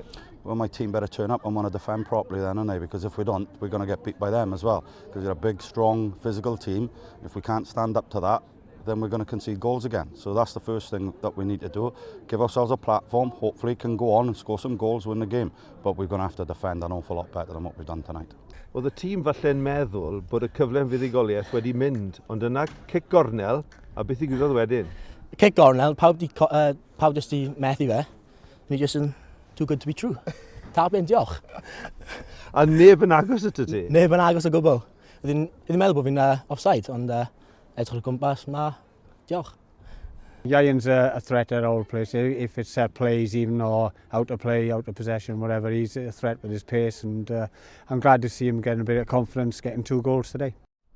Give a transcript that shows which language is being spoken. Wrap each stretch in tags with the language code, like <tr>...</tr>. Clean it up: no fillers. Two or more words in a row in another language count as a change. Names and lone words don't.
<en>Well, my team better turn up and want to defend properly then, aren't they? Because if we don't, we're going to get beat by them as well. Because they're a big, strong, physical team. If we can't stand up to that, then we're going to concede goals again. So that's the first thing that we need to do. Give ourselves a platform, hopefully can go on and score some goals, win the game. But we're going to have to defend an awful lot better than what we've done tonight.</en> <cy>Wel, y tîm falle'n meddwl bod y cyfle'n fuddugoliaeth wedi mynd, ond yna cic gornel, a beth ddigwyddodd wedyn? Cic gornel, pawb jyst i methu fe. Ni jyst yn</cy> <en>too good to be true.</en> <cy>Tap yn, diolch. A neb yn agos at y ti? Neb yn agos o gwbl. Ydyn meddwl bod fi'n offside, ond edrych o gwmpas, diolch.</cy> <en>Ian's a threat at all places. If it's set plays, even or out of play, out of possession, whatever, he's a threat with his pace, and I'm glad to see him getting a bit of confidence, getting 2 goals today.</en>